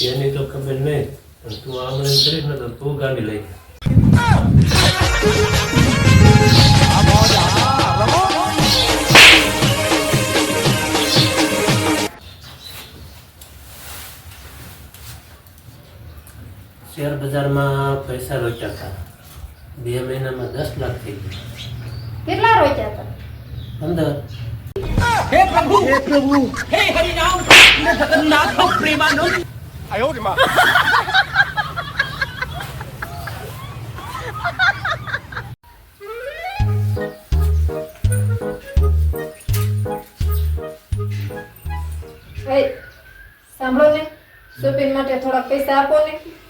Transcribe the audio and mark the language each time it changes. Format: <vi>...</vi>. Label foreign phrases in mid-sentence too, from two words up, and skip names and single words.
<gu>એની તો ખબર નહીં પણ તું આમણે કરીશ ને તો તું ગાંડી લઈ શેર બજારમાં પૈસા રોક્યા હતા 2 મહિનામાં 10 લાખ થઈ ગયા કેટલા રોક્યા હતા 15</gu> <hi>हे प्रभु हे हरि राम कृष्ण जगन्नाथ प्रेमानंद आयो रे मां</hi> <gu>એ સાંભળો ને શોપિંગ માટે થોડા પૈસા આપો ને</gu>